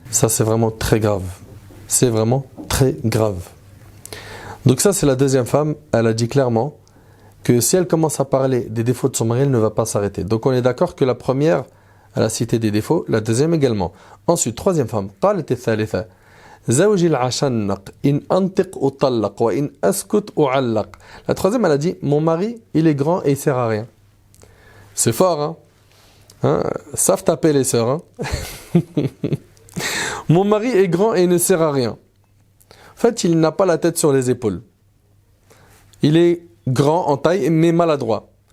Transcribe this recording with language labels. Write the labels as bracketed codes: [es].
[fr] Ça c'est vraiment très grave. C'est vraiment très grave. Donc ça c'est la deuxième femme. Elle a dit clairement que si elle commence à parler des défauts de son mari, elle ne va pas s'arrêter. Donc on est d'accord que la première, elle a cité des défauts, la deuxième également. Ensuite, troisième femme. [ar] قالت الثالثة زوجي العشنق إن أنطق أطلق وإن أسكت أعلق. [fr] La troisième, elle a dit, mon mari, il est grand et il sert à rien. C'est fort, hein? Savent taper les sœurs, hein? Mon mari est grand et il ne sert à rien. En fait, il n'a pas la tête sur les épaules. Il est grand en taille, mais maladroit.